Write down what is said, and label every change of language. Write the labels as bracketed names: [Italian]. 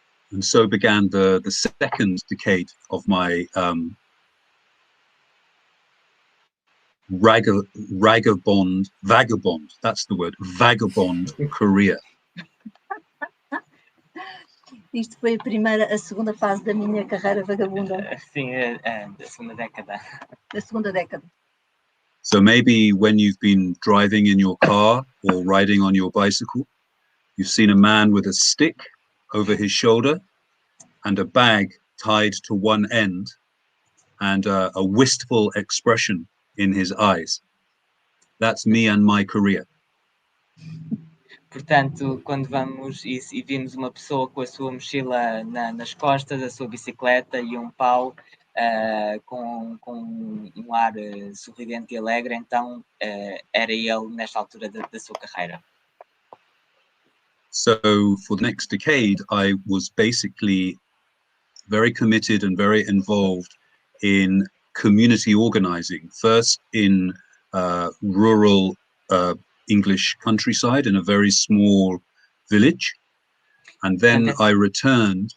[English] And so began the second decade of my vagabond, that's the word, vagabond career. [Portuguese] Isto foi a segunda fase da minha carreira vagabunda. Sim, da segunda década. Da segunda década. [English] So maybe when you've been driving in your car or riding on your bicycle, you've seen a man with a stick over his shoulder and a bag tied to one end and a wistful expression in his eyes. That's me and my career. [Portuguese] Portanto, quando vamos e vimos uma pessoa com a sua mochila nas costas, a sua bicicleta e um pau com um ar sorridente e alegre, então era ele nesta altura da sua carreira. [English] So for the next decade, I was basically very committed and very involved in community organizing, first in rural English countryside in a very small village, and then I returned.